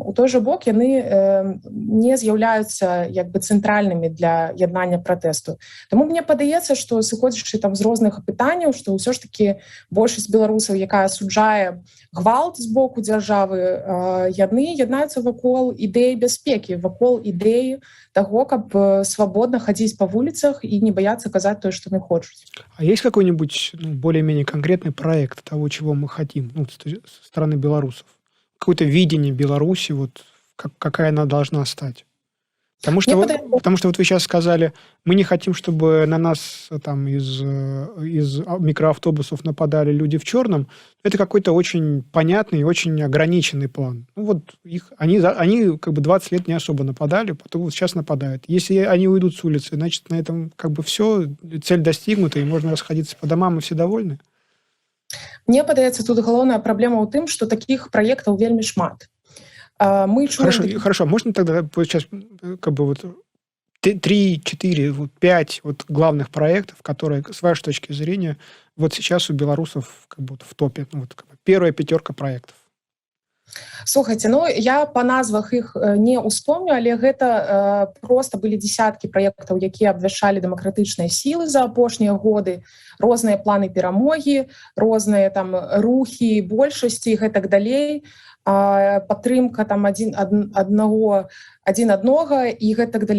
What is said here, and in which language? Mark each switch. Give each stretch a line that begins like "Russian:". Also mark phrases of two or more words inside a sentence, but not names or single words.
Belarusian: У той жа бок яны не з'яўляюцца як бы цэнтральнымі для яднання пратэсту. Таму мне падаецца, што сыходзячы там з розных пытанняў, што ўсё ж такі большасць беларусаў, якая асуджае гвалт з боку дзяржавы, яны яднаюцца вакол ідэі бяспекі, вакол ідэі таго, каб
Russian: свободно ходить по улицах и не бояться казать то, что они хотят. А есть какой-нибудь более-менее конкретный проект того, чего мы хотим, со стороны белорусов? Какое-то видение Беларуси, вот какая она должна стать? Потому что вот вы сейчас сказали, мы не хотим, чтобы на нас там из микроавтобусов нападали люди в черном. Это какой-то очень понятный и очень ограниченный план. Ну вот они как бы 20 лет не особо нападали, потом вот сейчас нападают. Если они уйдут с улицы, значит, на этом как бы все, цель достигнута, и можно расходиться по домам, и все довольны?
Belarusian: Мне падаецца, тут галоўная праблема ў тым, што такіх праектаў вельмі шмат.
Russian: Хорошо, можно тогда сейчас как бы вот 3, 4, 5 вот главных проектов, которые, с вашей точки зрения, вот сейчас у белорусов как бы в топе, ну, вот, как бы первая 5 проектов?
Belarusian: Слухайте, ну я по назвах іх не успомню, але гэта просто былі десяткі праектаў, якія абвяшчалі дэмакратычныя сілы за апошнія годы, розныя планы перамогі, розныя там рухі большасці і гэтак далей, падтрымка там адзін аднаго і гэтак далей.